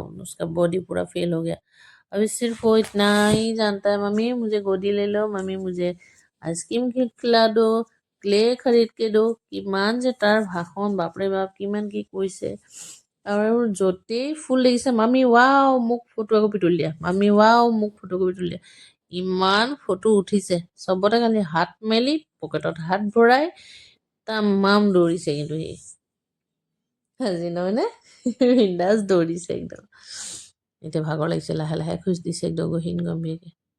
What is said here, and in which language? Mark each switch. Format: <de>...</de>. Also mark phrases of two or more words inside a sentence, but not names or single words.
<hi>उसका बॉडी पूरा फेल हो गया अभी सिर्फ वो इतना ही जानता है मम्मी मुझे गोदी ले लो मम्मी मुझे आइसक्रीम खिला दो ক্লে खरीद के दो</hi> <as>কিমান যে তাৰ ভাষণ বাপৰে বাপ কিমান কি কৈছে আৰু য'তেই ফুল দেখিছে মামী ৱাও মোক ফটো একপি তুলি দিয়া মামী ৱাও মোক ফটো একপি তুলি দিয়া ইমান ফটো উঠিছে চবতে খালি হাত মেলি পকেটত হাত ভৰাই তামাম দৌৰিছে কিন্তু সি আজি নহয়নে বিন্দাছ দৌৰিছে একদম এতিয়া ভাগৰ লাগিছে লাহে লাহে খোজ দিছে একদম গহীন গম্ভীৰকে</as>